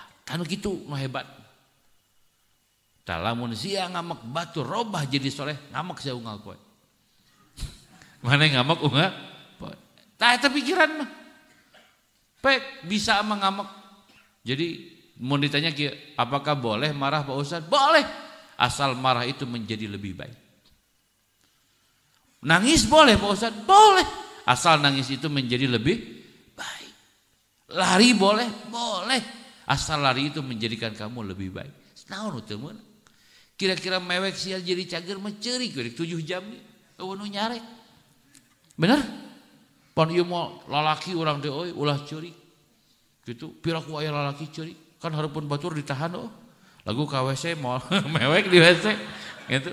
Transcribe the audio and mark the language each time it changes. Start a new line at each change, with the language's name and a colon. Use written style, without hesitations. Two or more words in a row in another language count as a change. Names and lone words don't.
Sundanese: Kan kitu nu hebat. Lamun sia ngamak batu robah jadi soleh ngamak sia unggal poe. Mana ngamak unggal poe. Tah eta pikiran mah. Pek bisa mah ngamak.
Indonesian: Jadi mau ditanya kieu, apakah boleh marah Pak Ustaz? Boleh. Asal marah itu menjadi lebih baik. Nangis boleh Pak Ustaz? Boleh. Asal nangis itu menjadi lebih baik. Lari boleh? Boleh. Asal lari itu menjadikan kamu lebih baik.
Sundanese: Naon teu meunang? Kira-kira mewek sia jadi cager mah ceurik 7 jam eueuh nu nyarek. Bener? Pon ieu mah lalaki urang teh euy ulah ceurik. Kitu piraku aya lalaki ceurik. Kan hareupeun batur ditahan Lagu ka WC moal mewek di WC gitu.